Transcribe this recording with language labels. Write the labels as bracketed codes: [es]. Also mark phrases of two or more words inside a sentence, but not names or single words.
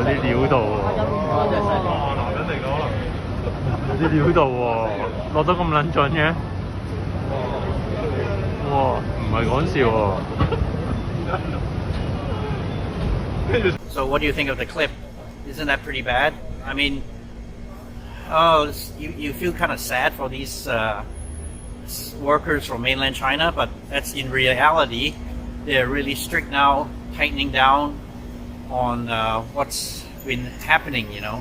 [yue] 料度喎，男人嚟嘅可能有啲料度喎，落得咁撚準嘅，哇，唔係講笑喎。 [en] So what do you think of the clip? Isn't that pretty bad? I mean, oh, you feel kind of sad for these workers from mainland China, but that's in reality. They're really strict now, tightening down on what's been happening, you know.